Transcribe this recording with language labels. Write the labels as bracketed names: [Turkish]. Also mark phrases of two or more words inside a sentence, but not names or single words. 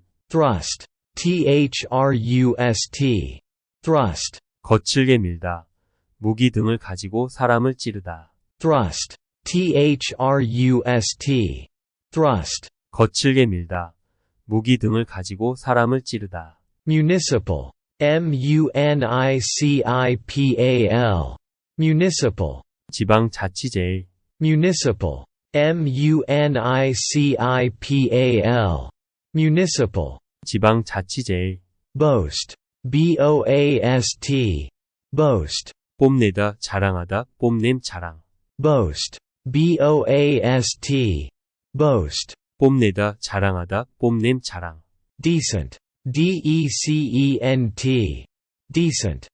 [English] thrust, thrust, thrust, [Korean] 거칠게 밀다. 무기 등을 가지고 사람을 찌르다. [English] thrust, thrust, thrust, [Korean] 거칠게 밀다. 무기 등을 가지고 사람을 찌르다. [English] municipal, municipal, municipal, [Korean] 지방자치제일. [English] municipal, municipal, municipal, [Korean] 지방자치제일. [English] boast, boast, boast, [Korean] 뽐내다, 자랑하다, 뽐냄, 자랑. [English] boast, boast, boast, [Korean] 뽐내다, 자랑하다, 뽐냄, 자랑. [English] decent, decent, decent,